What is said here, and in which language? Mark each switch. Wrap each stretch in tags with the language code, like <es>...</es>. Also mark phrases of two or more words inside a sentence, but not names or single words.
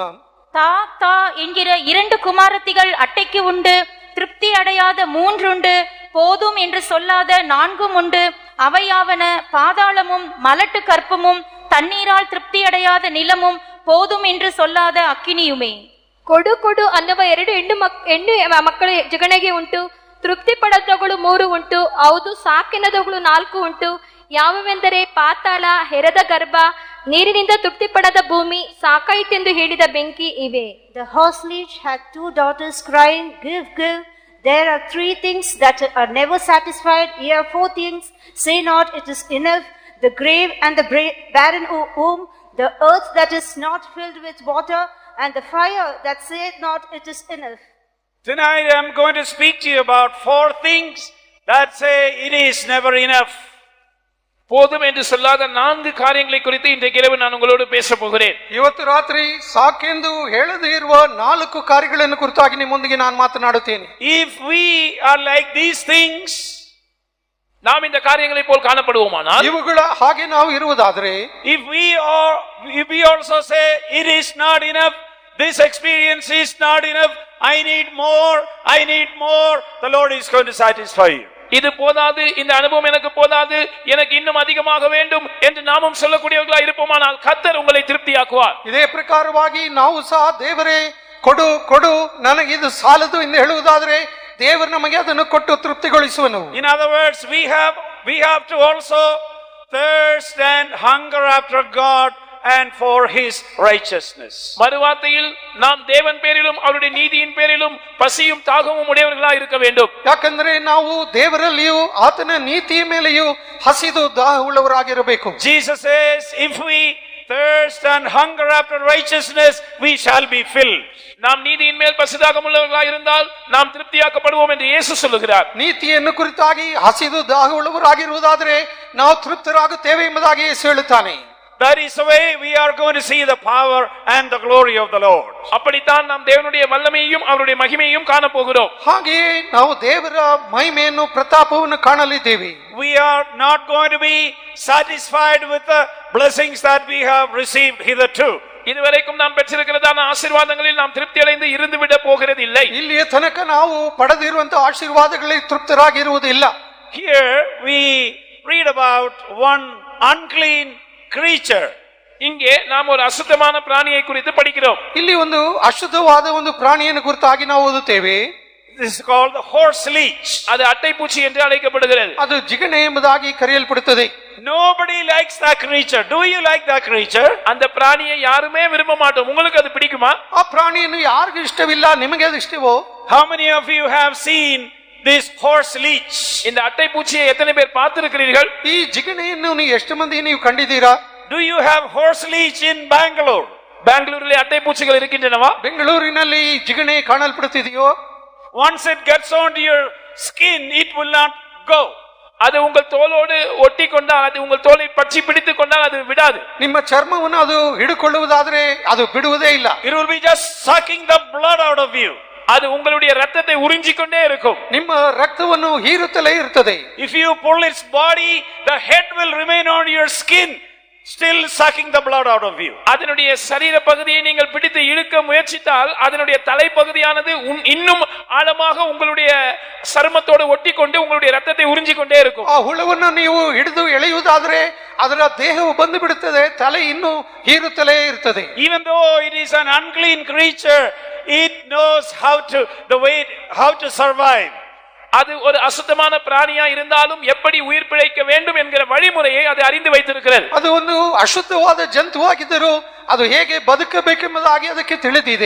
<ta>தா தா என்கிற 2 குமாரத்திகள் அட்டைக்கு உண்டு, திருப்தி அடையாத 3 உண்டு, போதும் என்று சொல்லாத 4 உண்டு. அவையாவன பாதாளமும் மலட்டு கற்பமும் தண்ணீரால் திருப்தி அடையாத நிலமும் போதும் என்று சொல்லாத ಅಕ್ಕಿನಿಯುಮೇ.</ta> <kn>ಕೊಡು ಕೊಡು ಅನ್ನುವ 2 ಹೆಣ್ಣು ಮಕ್ಕಳು ಜಗಣೆಗೆ ಉಂಟು, ತೃಪ್ತಿ ಪಡದವುಗಳು 3 ಉಂಟು, ಹೌದು ಸಾಕೆನದವುಗಳು 4 ಉಂಟು. ಯಾವುವೆಂದರೆ ಪಾತಾಳ, ಹೆರದ ಗರ್ಭ, ನೀರಿನಿಂದ ತೃಪ್ತಿ ಪಡದ ಭೂಮಿ, ಸಾಕಾಯಿತೆಂದು ಹೇಳಿದ ಬೆಂಕಿ ಇವೆ.</kn> <en>The horseleech had 2 daughters crying, give, give. There are 3 things that are never satisfied. Here 4 things. Say not, it is enough. The grave and the barren womb, the earth that is not filled with water, and the fire that saith not, it is enough. Tonight I am going to speak to you about 4 things that say it is never enough.</en> <ta>போதும் என்று சொல்லாத 4 காரியங்களை குறித்து இன்றைக்கு இரவு நான் உங்களோடு பேச போகிறேன்.</ta> <kn>ಇವತ್ತು ರಾತ್ರಿ ಸಾಕೆಂದು ಹೇಳದೇ ಇರುವ 4 ಕಾರ್ಯಗಳನ್ನು ಕುರಿತಾಗಿ ನಿಮ್ಮೊಂದಿಗೆ ನಾನು ಮಾತನಾಡುತ್ತೇನೆ.</kn> <en>If we are like these things,</en> <ta>நாம் இந்த காரியங்களை போல் காணப்படுவோமானால்,</ta> <kn>ಇವುಗಳ ಹಾಗೆ ನಾವು ಇರುವುದಾದರೆ,</kn> <en>if we also say it is not enough, this experience is not enough, I need more, the Lord is going to satisfy you.</en> <ta>இது போதாது, இந்த அனுபவம் எனக்கு போதாது, எனக்கு இன்னும் அதிகமாக வேண்டும் என்று நாமும் சொல்லக்கூடியவர்களாக இருப்போமானால் கர்த்தர் உங்களை திருப்தியாக்குவார்.</ta> <kn>ಇದೇ ಪ್ರಕಾರವಾಗಿ ನಾವು ಸಹ ದೇವರೇ ಕೊಡು ಕೊಡು ನನಗೆ ಇದು ಸಾಲದು ಎಂದು ಹೇಳುವುದಾದರೆ ದೇವರು ನಮಗೆ ಅದನ್ನು ಕೊಟ್ಟು ತೃಪ್ತಿಗೊಳಿಸುವನು.</kn> <en>In other words, we have to also thirst and hunger after God and for his righteousness.</en> <ta>மறுவார்த்தையில் நாம் தேவன் பேரிலும் அவருடைய நீதியின் பேரிலும் பசியும் தாகமும் உடையவர்களாக இருக்க வேண்டும்.</ta> <kn>ಯಾಕಂದ್ರೆ ನಾವು ದೇವರಲ್ಲಿಯೂ ಆತನ ನೀತಿಯ ಮೇಲೆಯೂ ಹಸಿದು ದಾಹವುಳ್ಳವರಾಗಿರಬೇಕು.</kn> <en>Jesus says, if we thirst and hunger after righteousness, we shall be filled.</en> <ta>நாம் நீதியின் மேல் பசிதாகம் உள்ளவர்களாக இருந்தால் நாம் திருப்தியாக்கப்படுவோம் என்று இயேசு சொல்லுகிறார்.</ta> <kn>ನೀತಿಯನ್ನು ಕುರಿತಾಗಿ ಹಸಿದು ದಾಹವುಳ್ಳವರಾಗಿರುವುದಾದರೆ ನಾವು ತೃಪ್ತರಾಗುತ್ತೇವೆ ಎಂಬುದಾಗಿ ಯೇಸು ಹೇಳುತ್ತಾನೆ.</kn> <en>That is the way we are going to see the power and the glory of the Lord.</en> <ta>அப்படித்தான் நாம் தேவனுடைய வல்லமையையும் அவருடைய மகிமையையும் காண போகிறோம்.</ta> <kn>ಹಾಗೆಯೇ ನಾವು ದೇವರ ಮಹಿಮೆಯನ್ನು ಪ್ರತಾಪವನ್ನು ಕಾಣಲಿದ್ದೇವೆ.</kn> <en>We are not going to be satisfied with the blessings that we have received hitherto.</en> <ta>இதுவரைக்கும் நாம் பெற்றிருக்கிறதான ஆசீர்வாதங்களில் நாம் திருப்தி அடைந்து இருந்து விட போகிறது இல்லை.</ta> <kn>ಇಲ್ಲಿಯ ತನಕ ನಾವು ಪಡೆದಿರುವಂತಹ ಆಶೀರ್ವಾದಗಳಲ್ಲಿ ತೃಪ್ತರಾಗಿರುವುದಿಲ್ಲ.</kn> <en>Here we read about one unclean creature.</en> <ta>இங்கே நாம் ஒரு அசுத்தமான பிராணியை குறித்து படிக்கிறோம்.</ta> <kn>ಇಲ್ಲಿ ಒಂದು ಅಶುದ್ಧವಾದ ಒಂದು ಪ್ರಾಣಿಯನ್ನು ಕುರಿತಾಗಿ ನಾವು ಓದುತ್ತೇವೆ.</kn> <en>This is called the horse leech.</en> <ta>அது அட்டைப்பூச்சி என்று அழைக்கப்படுகிறது.</ta> <kn>ಅದು ಜಿಗಣೆ ಎಂಬುದಾಗಿ ಕರೆಯಲ್ಪಡುತ್ತದೆ.</kn> <en>Nobody likes that creature. Do you like that creature?</en> <ta>அந்த பிராணியை யாருமே விரும்ப மாட்டோம். உங்களுக்கு அது பிடிக்குமா?</ta> <kn>ಆ ಪ್ರಾಣಿಯನ್ನು ಯಾರಿಗೂ ಇಷ್ಟವಿಲ್ಲ, ನಿಮಗೆ ಅದು ಇಷ್ಟವೋ?</kn> <en>How many of you have seen this horse leech?</en> <ta>இந்த அட்டைப்பூச்சியை எத்தனை பேர் பார்த்திருக்கிறீர்கள்?</ta> <kn>ಈ ಜಿಗಣೆಯನ್ನು ನೀವು ಎಷ್ಟು ಮಂದಿ ನೀವು ಕಂಡಿದ್ದೀರಾ?</kn> <en>do you have horse leech in Bangalore?</en> <ta>பெங்களூரிலே அட்டை பூச்சிகள் இருக்கின்றனவா?</ta> <kn>ಬೆಂಗಳೂರಿನಲ್ಲಿ ಜಿಗಣೆ ಕಾಣಲ್ಪಡುತ್ತಿದೆಯೋ?</kn> <en>Once it gets onto your skin, it will not go.</en> <ta>அது உங்கள் தோலோடு ஒட்டி கொண்டால், அது உங்கள் தோலை பற்றி பிடித்துக் கொண்டால் அது விடாது.</ta> <kn>ನಿಮ್ಮ ಚರ್ಮವನ್ನು ಅದು ಹಿಡಿಕೊಳ್ಳುವುದಾದ್ರೆ ಅದು ಬಿಡುವುದೇ ಇಲ್ಲ.</kn> <en>It will be just sucking the blood out of you.</en> <ta>அது உங்களுடைய ரத்தத்தை உறிஞ்சிக்கொண்டே இருக்கும்.</ta> <kn>ನಿಮ್ಮ ರಕ್ತವನ್ನು ಹೀರುತ್ತಲೇ ಇರುತ್ತದೆ.</kn> <en>If you pull its body, the head will remain on your skin, still sucking the blood out of you.</en> <ta>அதனுடைய சரீர பகுதியை நீங்கள் பிடித்து இழுக்க முயற்சித்தால் அதனுடைய தலைப்பகுதியானது இன்னும் ஆழமாக உங்களுடைய சருமத்தோடு ஒட்டி கொண்டு உங்களுடைய ரத்தத்தை உறிஞ்சிக்கொண்டே இருக்கும்.</ta> <kn>ಆ ಹುಳವನ್ನು ನೀವು ಹಿಡಿದು ಎಳೆಯುವುದಾದ್ರೆ ಅದರ ದೇಹವು ಬಂದು ಬಿಡುತ್ತದೆ, ತಲೆ ಇನ್ನೂ ಹೀರುತ್ತಲೇ ಇರುತ್ತದೆ.</kn> <en>Even though it is an unclean creature, it knows how to survive.</en> <ta>அது ஒரு அசுத்தமான பிராணியா இருந்தாலும் எப்படி உயிர் பிழைக்க வேண்டும் என்கிற வழிமுறையை அது அறிந்து வைத்திருக்கிறது.</ta> <kn>ಅದು ಒಂದು ಅಶುದ್ಧವಾದ ಜಂತುವಾಗಿದ್ದರೂ ಅದು ಹೇಗೆ ಬದುಕಬೇಕೆಂಬುದಾಗಿ ಅದಕ್ಕೆ ತಿಳಿದಿದೆ.</kn>